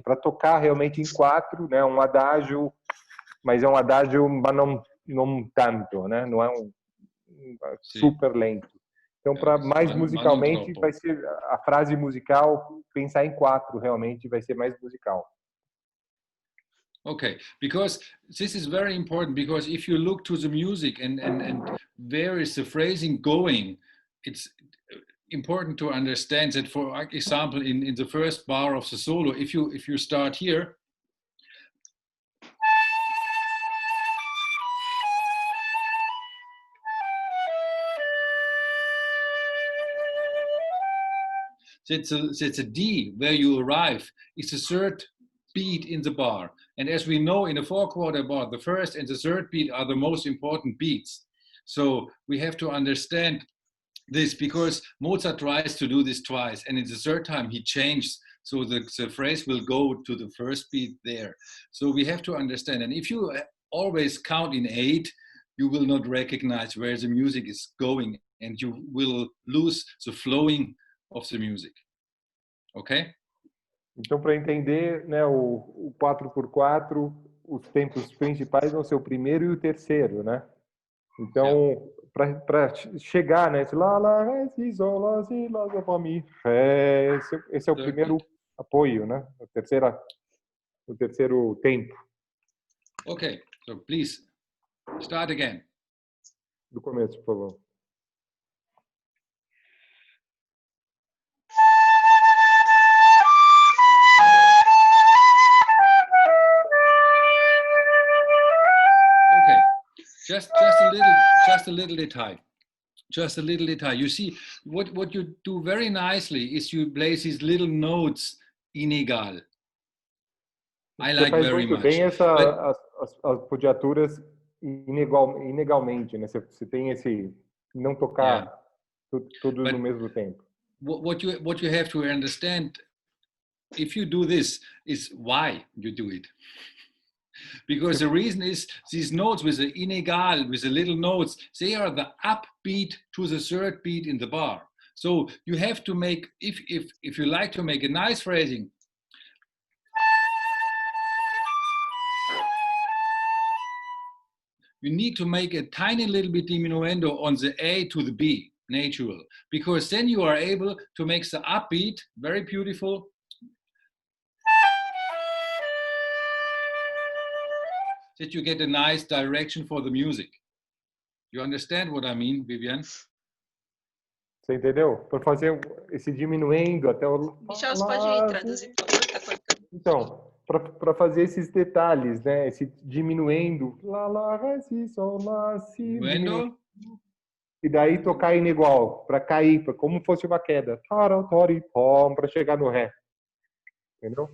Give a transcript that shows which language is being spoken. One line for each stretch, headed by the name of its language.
Portuguese: Para tocar realmente em 4, né? Um adágio, mas é um adágio, mas não tanto, né? Não é super lento. Então, para mais musicalmente, vai ser a frase musical, pensar em 4 realmente vai ser mais musical.
English: Okay, because this is very important, because if you look to the music and where is the phrasing going, it's important to understand that, for example, in the first bar of the solo, if you start here, that's a D where you arrive, is the third beat in the bar. And as we know, in a 4/4 bar, the first and the third beat are the most important beats. So we have to understand this, because Mozart tries to do this twice, and in the third time he changed, so the phrase will go to the first beat there. So we have to understand, and if you always count in 8, you will not recognize where the music is going, and you will lose the flowing of the music. Okay?
Portuguese: Então, para entender, né, o 4/4, os tempos principais vão ser o primeiro e o terceiro, né? Então, para chegar, né, esse lá, lá, ré, si, sol, lá, si, lá, sol, fá, mi, ré, esse é o primeiro apoio, né? O terceiro tempo.
English: Okay, so please start again.
Portuguese: Do começo, por favor.
English: Just a little detail. Just a little detail. You see, what you do very nicely is you play these little notes inegal. I like very much.
Portuguese: Bem as podiaturas inegalmente, né? Você tem esse não tocar tudo no mesmo tempo.
English: What you have to understand, if you do this, is why you do it. Because the reason is these notes with the inegal, with the little notes, they are the upbeat to the third beat in the bar. So you have to make, if you like to make a nice phrasing, you need to make a tiny little bit diminuendo on the A to the B, natural, because then you are able to make the upbeat very beautiful. That you get a nice direction for the music. You understand what I mean, Vivian?
Portuguese: Você entendeu? Para fazer esse diminuendo até o... Michel, você pode traduzir, por favor? Tá cortando. Então, para fazer esses detalhes, né? Esse diminuendo, lá, lá, ré, si, sol, lá, si, e daí tocar em igual, para cair, como fosse uma queda, para chegar no ré, entendeu?